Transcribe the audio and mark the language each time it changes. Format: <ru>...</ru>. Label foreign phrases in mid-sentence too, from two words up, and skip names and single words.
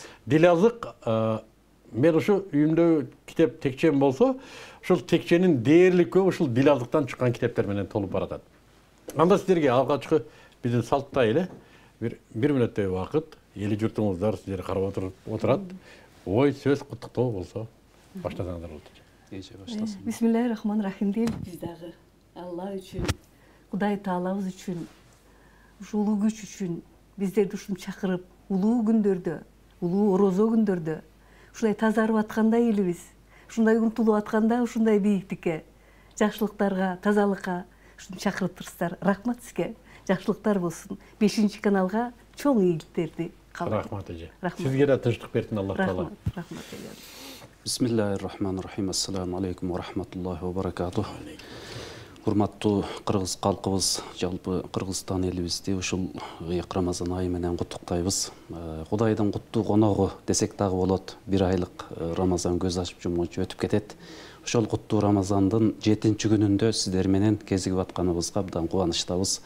<ky>Дил Азык, мен ушу үйүмдө китеп текчем болсо, ушул текченин дээрлик көбү ушул Дил Азыктан чыккан китептер менен толуп баратат. Анда сиздерге алгачкы биздин салттай эле бир мүнөттөй убакыт, эли журтуңуздар сиздерди карап отурат. Ой, сөз куттуктоо болсо баштасаңыздар болот. Эже баштасын.</ky> <ar>بسم الله الرحمن الرحيم</ar> <ky>дейли биз дагы Алла үчүн, Кудай Таалабыз үчүн, ушул улуу күч үчүн биздерди ушинтип чакырып, улуу күндөрдө, улуу орозо күндөрдө ушундай тазарып аткандай элибиз, ушундай умтулуп атканда ушундай бийиктикке, жакшылыктарга, тазалыкка ушинтип чакырып турсуздар. Рахмат сизге. Жакшылыктар болсун. 5-каналга чоң ийгиликтерди каалайм. Рахмат эже. Сизге да тынчтык берсин Аллах Таала. Рахмат эже.</ky> <ar>بسم الله الرحمن الرحيم. السلام عليكم ورحمة الله وبركاته.</ar> <ky>Урматтуу кыргыз калкыбыз, жалпы Кыргызстан элибизди ушул ыйык Рамазан айы менен куттуктайбыз. Кудайдын куттуу коногу десек дагы болот. 1 айлык Рамазан көз ачып жумганча өтүп кетет. Ошол куттуу Рамазандын 7-чи күнүндө сиздер менен кезигип атканыбызга абдан кубанычтабыз.</ky>